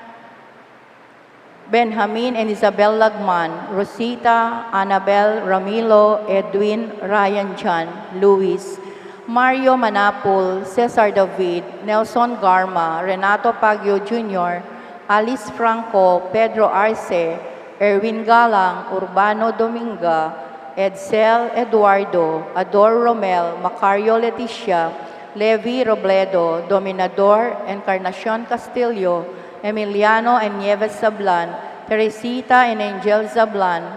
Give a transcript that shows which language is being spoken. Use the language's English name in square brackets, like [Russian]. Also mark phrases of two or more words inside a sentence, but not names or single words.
[English] Benjamin and Isabel Lagman, Rosita, Annabel, Ramilo, Edwin, Ryan John, Luis, Mario Manapul, Cesar David, Nelson Garma, Renato Pagyo Jr., Alice Franco, Pedro Arce, Erwin Galang, Urbano Dominga, Edsel Eduardo, Ador Romel, Macario Leticia, Levi Robledo, Dominador, Encarnacion Castillo, Emiliano and Nieves Sablan, Teresita and Angel Zablan,